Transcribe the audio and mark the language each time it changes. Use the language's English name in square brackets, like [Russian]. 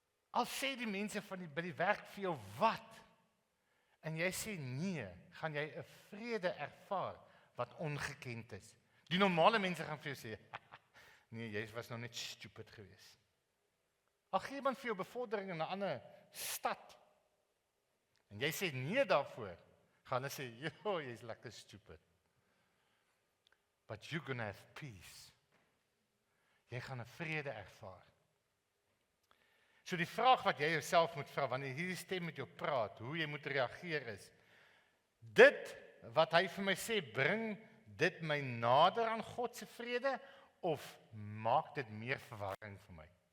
[Afrikaans] Al sê die mense by die werk vir jou wat, en jy sê nee, gaan jy 'n vrede ervaar wat ongekend is. Die normale mense gaan vir jou sê, nee, jy was nou net stupid geweest. Al gee iemand vir jou bevordering in 'n ander stad, en jy sê nee daarvoor, gaan hulle sê, jo, jy's lekker stupid. [English] But you're gonna have peace. [Afrikaans] Jy gaan 'n vrede ervaar. So die vraag wat jy jouself moet vra, wanneer hierdie stem met jou praat, hoe jy moet reageer is, dit wat hy vir my sê, bring dit my nader aan God se vrede, of maak dit meer verwarring vir my?